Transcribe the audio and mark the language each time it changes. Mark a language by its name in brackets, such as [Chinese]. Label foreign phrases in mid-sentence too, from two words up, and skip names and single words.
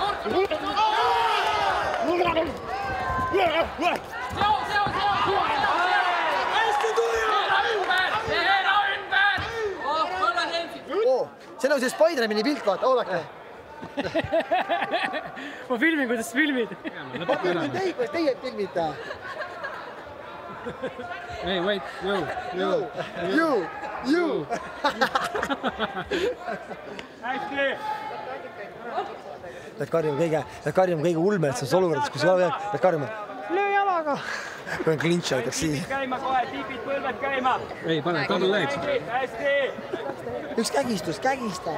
[Estonian] Seal on see Spider-Mani pilt, vaata, oodake. Ma filmin, kuidas filmid. Kuidas teie filmid? [English] Hey, wait, You. [Estonian] Hästi! Pead karjuma kõige ulmetsas olukorras, kus pead karjuma. Löö jalaga! Kui on klintša, ütleks siis. Käima kohe, tiipid põlved käima. Ei, pane [English] double legs. [Estonian] Hästi! Üks kägistus, kägista!